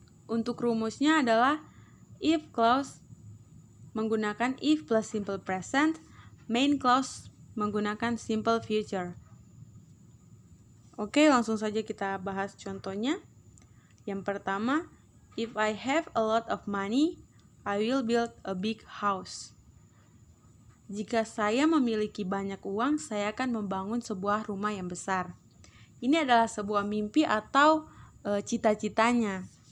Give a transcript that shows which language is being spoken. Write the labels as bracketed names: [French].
[Indonesian] Untuk rumusnya adalah if clause menggunakan if plus simple present, main clause menggunakan simple future. Oke, langsung saja kita bahas contohnya. Yang pertama, [English] if I have a lot of money, I will build a big house. [Indonesian] Jika saya memiliki banyak uang, saya akan membangun sebuah rumah yang besar. Ini adalah sebuah mimpi atau cita-citanya.